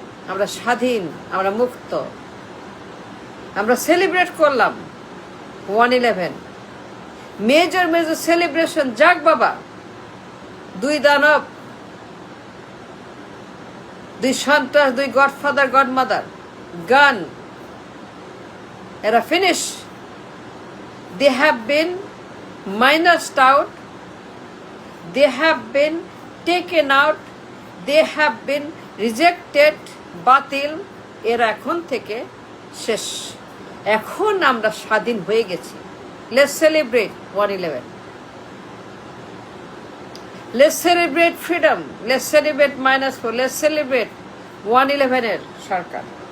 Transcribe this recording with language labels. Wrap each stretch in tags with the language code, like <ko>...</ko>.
<bn>আমরা স্বাধীন, আমরা মুক্ত। আমরা সেলিব্রেট করলাম 1/11, মেজর মেজর সেলিব্রেশন। যাক বাবা, 2 দানব, 2 সন্ত্রাস, 2 গডফাদার, গডমাদার, গান, এরা finish.</bn> <en>They have been minused out, they have been taken out, they have been rejected, বাতিল।</en> <bn>এরা এখন থেকে শেষ। এখন আমরা স্বাধীন হয়ে গেছি।</bn> <en>Let's celebrate 1/11. Let's celebrate freedom. Let's celebrate -4. Let's celebrate 1/11</en> <bn>এর সরকার।</bn>